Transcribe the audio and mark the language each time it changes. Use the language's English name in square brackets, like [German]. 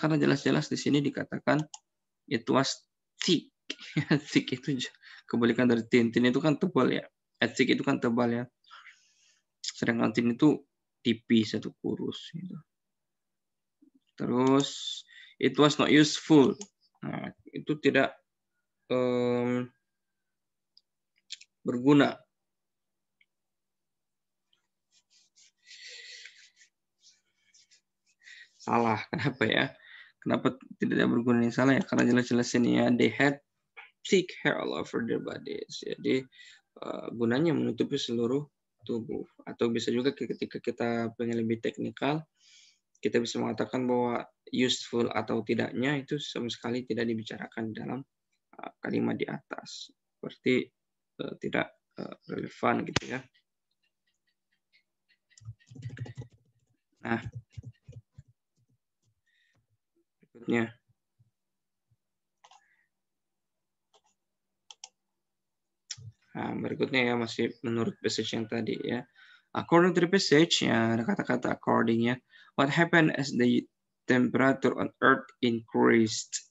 [Indonesian] Karena jelas-jelas di sini dikatakan it was thick. Thick itu kebalikan dari thin. Thin itu kan tebal ya. Thick itu kan tebal ya. Sedangkan thin itu tipis atau kurus gitu. Terus it was not useful. Nah, itu tidak berguna. Salah. Kenapa ya? Kenapa tidak berguna ini salah ya? [English] Karena jelas-jelas ini ya, they had thick hair all over their bodies. [Indonesian] Jadi gunanya menutupi seluruh tubuh. Atau bisa juga ketika kita pengen lebih teknikal, kita bisa mengatakan bahwa useful atau tidaknya itu sama sekali tidak dibicarakan dalam kalimat di atas. Seperti tidak relevan gitu ya. Nah, berikutnya. Nah, berikutnya ya masih menurut passage yang tadi ya. According to the passage ya ada kata-kata according ya. [English] What happened as the temperature on Earth increased?